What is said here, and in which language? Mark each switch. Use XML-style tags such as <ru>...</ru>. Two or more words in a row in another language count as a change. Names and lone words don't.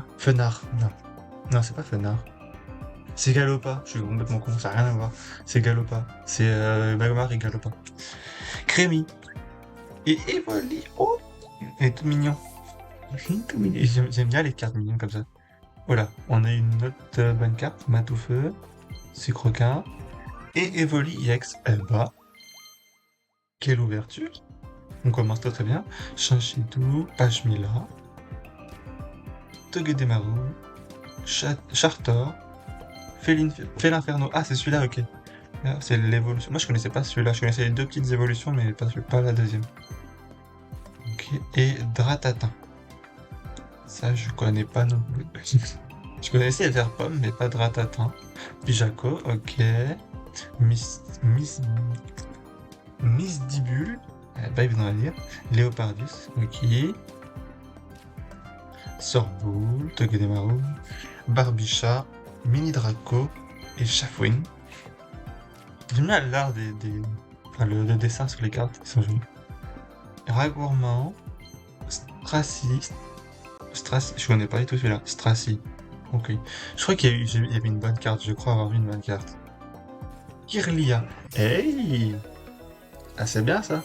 <fr>Fenard. Non. Non, c'est pas Fenard. C'est Galopa. Je suis complètement con, ça n'a rien à voir. C'est Galopa. C'est Magmar et Galopa. Crémi. Et Evoli. Oh! Il est tout mignon. Tout mignon. J'aime bien les cartes mignonnes comme ça. Voilà, on a une autre bonne carte. Matoufeu. Sucroquin. Et Evoli EX. Eh bah, quelle ouverture! On commence très très bien. Chinchidou, Pashmila, Togedemaru, Chartor, Félinferno. Ah, c'est celui-là, ok. Ah, c'est l'évolution. Moi, je connaissais pas celui-là. Je connaissais les deux petites évolutions, mais pas la deuxième. Ok. Et Dratatin. Ça, je connais pas non plus. Je connaissais Verpomme, mais pas Dratatin. Pijaco, ok. Miss Dibule. Pas évident à dire. Léopardus, ok. Sorboule, Togedemaru, Barbicha, Mini Draco et Chafouine. J'aime bien l'art enfin, le dessin sur les cartes, qui sont jolis. Ragourmand, Stracy, Strass, je connais pas du tout celui-là. Strassi. Ok. Je crois qu'il y avait une bonne carte. Je crois avoir vu une bonne carte. Kirlia. Hey! Ah, c'est bien ça.</fr>